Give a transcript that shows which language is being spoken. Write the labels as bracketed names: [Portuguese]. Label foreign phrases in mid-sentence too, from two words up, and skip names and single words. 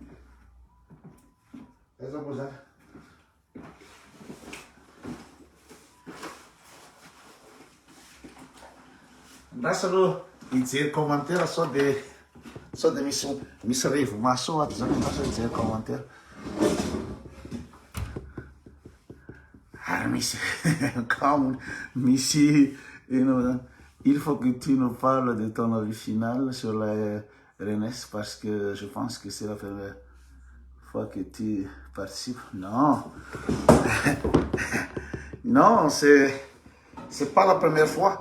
[Portuguese] Essa coisa. [Malagasy] Ndrasa aloha hijery commentaire sao de misy revo maso ato zany, ndrasa hijery commentaire. Ary misy comme misy [French] il faut que tu nous parles de ton avis final sur la Rennes parce que je pense que c'est la première fois que tu participes. Non. Non, c'est pas la première fois.